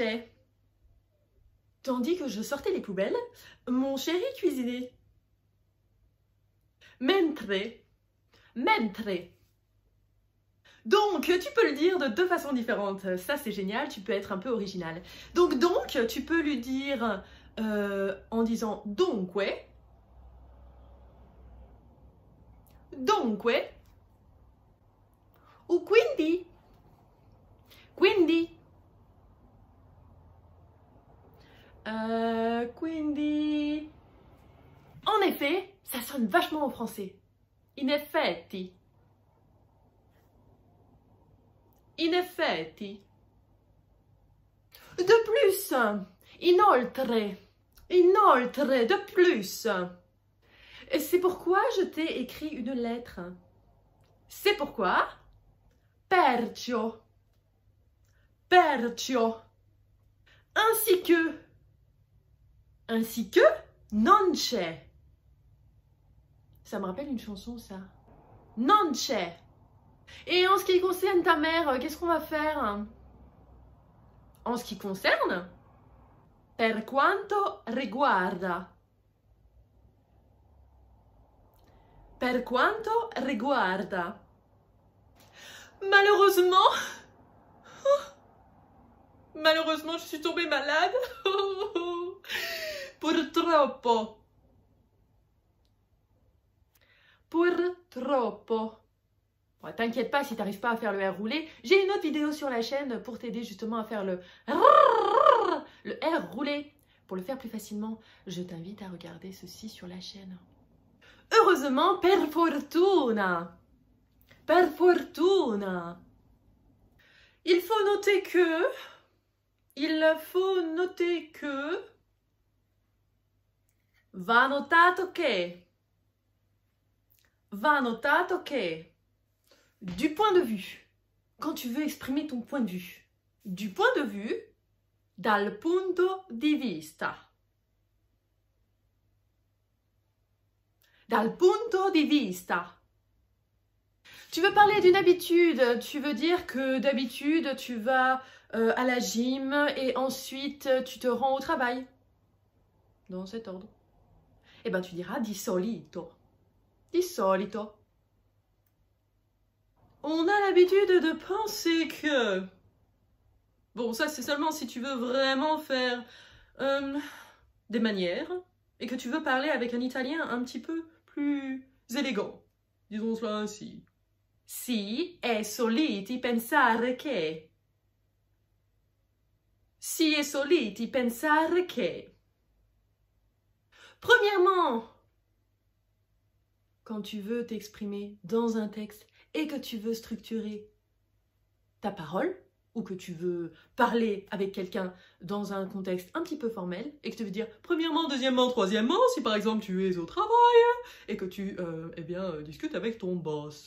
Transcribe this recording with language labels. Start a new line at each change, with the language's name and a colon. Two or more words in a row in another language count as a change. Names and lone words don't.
French: Tandis que je sortais les poubelles, mon chéri cuisinait.
Italian: Mentre. Mentre.
French: Donc, tu peux le dire de deux façons différentes. Ça, c'est génial, tu peux être un peu original. Donc, tu peux lui dire en disant dunque.
Italian: Dunque. Ou quindi. Quindi. Quindi.
French: En effet, ça sonne vachement en français.
Italian: In effetti. In effetti.
French: De plus.
Italian: Inoltre. Inoltre.
French: De plus. Et c'est pourquoi je t'ai écrit une lettre. C'est pourquoi.
Italian: Perciò. Perciò.
French: Ainsi que. Ainsi que.
Italian: Non c'è.
French: Ça me rappelle une chanson, ça.
Italian: Non c'è.
French: Et en ce qui concerne ta mère, qu'est-ce qu'on va faire? En ce qui concerne?
Italian: Per quanto riguarda. Per quanto riguarda.
French: Malheureusement, malheureusement, je suis tombée malade.
Italian: Purtroppo. Purtroppo.
French: Bon, t'inquiète pas si t'arrives pas à faire le R roulé. J'ai une autre vidéo sur la chaîne pour t'aider justement à faire le R roulé. Pour le faire plus facilement, je t'invite à regarder ceci sur la chaîne. Heureusement,
Italian: per fortuna. Per fortuna.
French: Il faut noter que.
Italian: Va notato che. Va notato che.
French: Du point de vue. Quand tu veux exprimer ton point de vue. Du point de vue.
Italian: Dal punto di vista. Dal punto di vista.
French: Tu veux parler d'une habitude, tu veux dire que d'habitude tu vas à la gym et ensuite tu te rends au travail. Dans cet ordre. Eh bien tu diras
Italian: di solito. Di solito.
French: On a l'habitude de penser que... Bon, ça c'est seulement si tu veux vraiment faire des manières et que tu veux parler avec un italien un petit peu plus élégant. Disons cela ainsi.
Italian: Si è soliti pensare che. Si è soliti pensare che.
French: Premièrement, quand tu veux t'exprimer dans un texte et que tu veux structurer ta parole, ou que tu veux parler avec quelqu'un dans un contexte un petit peu formel, et que tu veux dire premièrement, deuxièmement, troisièmement, si par exemple tu es au travail, et que tu discutes avec ton boss.